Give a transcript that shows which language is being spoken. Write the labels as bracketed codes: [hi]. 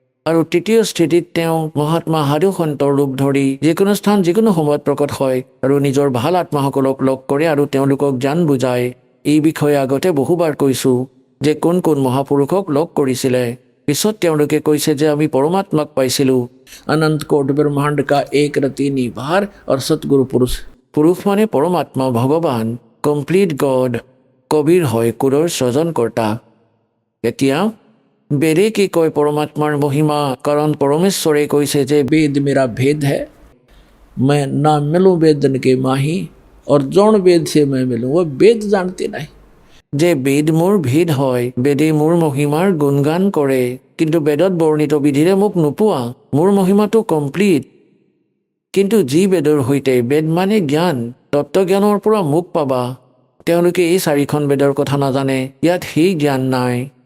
[as] আৰু তৃতীয় স্থিতিত তেওঁ মহাত্মা সাধু সন্তৰ ৰূপ ধৰি যিকোনো স্থান যিকোনো সময়ত প্ৰকট হয় আৰু নিজৰ ভাল আত্মাসকলক লগ কৰে আৰু তেওঁলোকক জ্ঞান বুজায়। এই বিষয়ে আগতে বহুবাৰ কৈছোঁ যে কোন কোন মহাপুৰুষক লগ কৰিছিলে। পিছত তেওঁলোকে কৈছে যে আমি পৰমাত্মাক পাইছিলোঁ। [hi] अनंत कोट ब्रह्मांड का एक रति निभार और सतगुरु पुरुष। [as] পুৰুষ মানে পৰমাত্মা, ভগৱান, কমপ্লিট গড। কবিৰ হয় কুৰৰ স্বজনকৰ্তা। এতিয়া বেদে কি কয় পৰমাত্মাৰ মহিমা? কাৰণ পৰমেশ্বৰে কৈছে যে [hi] वेद मेरा भेद है, मैं ना मिलूं वेदन के माही, और जौन वेद से मैं मिलूं वो वेद जानते नहीं। [as] যে বেদ মোৰ ভেদ হয়, বেদে মোৰ মহিমাৰ গুণগান কৰে, কিন্তু বেদত বৰ্ণিত বিধিৰে মোক নোপোৱা। মোৰ মহিমাটো কমপ্লিট। কিন্তু যি বেদৰ সৈতে, বেদ মানে জ্ঞান, তত্ত্বজ্ঞানৰ পৰা মোক পাবা। তেওঁলোকে এই চাৰিখন বেদৰ কথা নাজানে, ইয়াত সেই জ্ঞান নাই।